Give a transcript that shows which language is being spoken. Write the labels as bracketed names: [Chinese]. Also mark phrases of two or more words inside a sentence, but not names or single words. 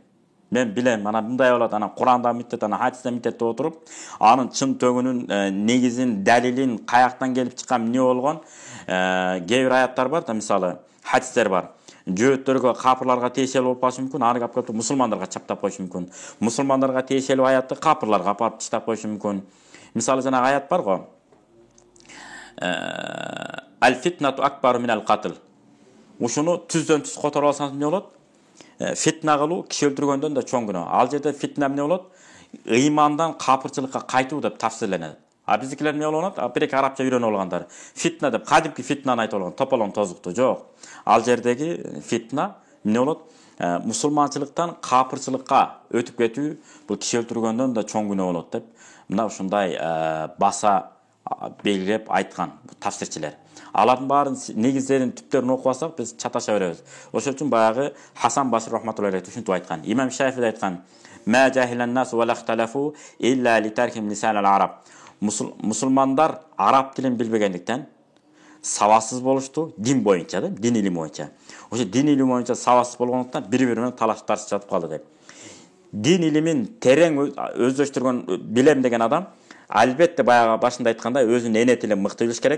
[Kyrgyz] Мен билем, ана мындай болот, ана Куранда миттет, ана хадисте миттетте отуруп, анын чын төгүнүн негизин, далилин, каяктан келип чыккан эмне болгон? Кээ бир аяттар бар да, мисалы, хадистер бар. Жөөттөргө, капырларга тиешелүү болуп калышы мүмкүн, аны капкап мусулмандарга чаптап коюшу мүмкүн. Мусулмандарга тиешелүү аятты капырларга апарып таштап коюшу мүмкүн. [Kazakh] Мисалы жаңағы аят бар ғой. [Arabic] الفتنة أكبر من القتل. [Kyrgyz] Ушуну түздөн түз которуп алсаңыз эмне болот? Фитна кылуу киши өлтүргөндөн да чоң күнөө. Ал жерде фитна эмне болот? Ыймандан капырчылыкка кайтуу деп тафсирленет. А биздикилер эмне болот? Бир-эки арабча үйрөнүп алгандар. Фитна деп кадимки фитнаны айтып алган, тополон тозукту жок. Ал жердеги фитна эмне болот? Мусулманчылыктан капырчылыкка өтүп кетүү, бул киши өлтүргөндөн да чоң күнөө болот деп мына ушундай баса белгилеп айткан тафсирчилер. Алардын баарын негиздерин түптөрүн окуп алсак биз чаташа беребиз. Ошол үчүн баягы Хасан Басри [Arabic] رحمة الله عليه [Kyrgyz] ушинтип айткан. Имам Шафии айткан: [Arabic] "ما جهل الناس ولا اختلفوا إلا لتركهم لسان العرب." [Kyrgyz] Мусулмандар араб тилин билбегендиктен сабатсыз болушту, дин боюнча да, дин илими боюнча. Ошо дин илими боюнча сабатсыз болгондуктан бири-бири менен талашып тартышып жатып калды деп. Дин илимин терең өздөштүргөн билем деген адам албетте баягы башында айткандай өзүнүн эне тилин мыкты билиш керек.